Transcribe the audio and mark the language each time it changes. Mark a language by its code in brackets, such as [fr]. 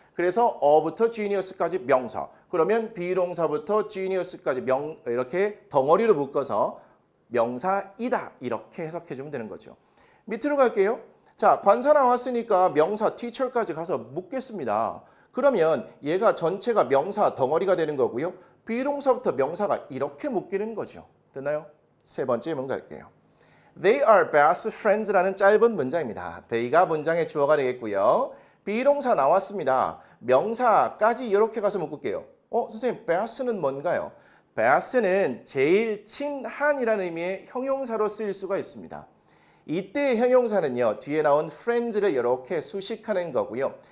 [ko] 그래서 어부터 genius까지 명사. 그러면 비동사부터 genius까지 이렇게 덩어리로 묶어서 명사이다. 이렇게 해석해 주면 되는 거죠. 밑으로 갈게요. 자, 관사 나왔으니까 명사 teacher까지 가서 묶겠습니다. 그러면 얘가 전체가 명사 덩어리가 되는 거고요. 비동사부터 명사가 이렇게 묶이는 거죠. 됐나요? 세 번째 예문 갈게요. [en] They are best friends라는 [ko] 짧은 문장입니다. they가 문장의 주어가 되겠고요. 비동사 나왔습니다. 명사까지 이렇게 가서 묶을게요. 선생님, best는 뭔가요? best는 제일 친한이라는 의미의 형용사로 쓰일 수가 있습니다. 이때의 형용사는요. 뒤에 나온 friends를 이렇게 수식하는 거고요.